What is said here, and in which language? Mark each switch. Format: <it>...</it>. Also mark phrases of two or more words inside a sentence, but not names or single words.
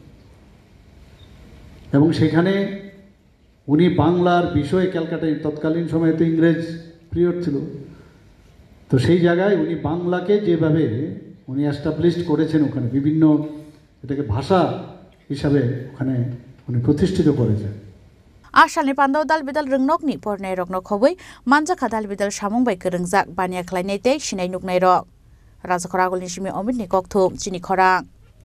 <bn>এবং সেখানে উনি বাংলার বিষয়ে ক্যালকাটায় তৎকালীন সময়ে তো ইংরেজ পিরিয়ড ছিল তো সেই জায়গায় উনি বাংলাকে যেভাবে উনি এস্টাবলিশড করেছেন ওখানে বিভিন্ন এটাকে ভাষা হিসাবে ওখানে উনি প্রতিষ্ঠিত করেছেন</bn> <brx>आसालनि पान्डाव दाल बिदाल रोंनकनि परनाय रकनक हबै मानजाखा दाल बिदाल सामंग बाय गोरोंजाक बानिया खलायनाय तै सिनाय नुकनाय रक राजखर आगुलनि सिमी अमितनि कक्थुम चिनि खरां।</brx>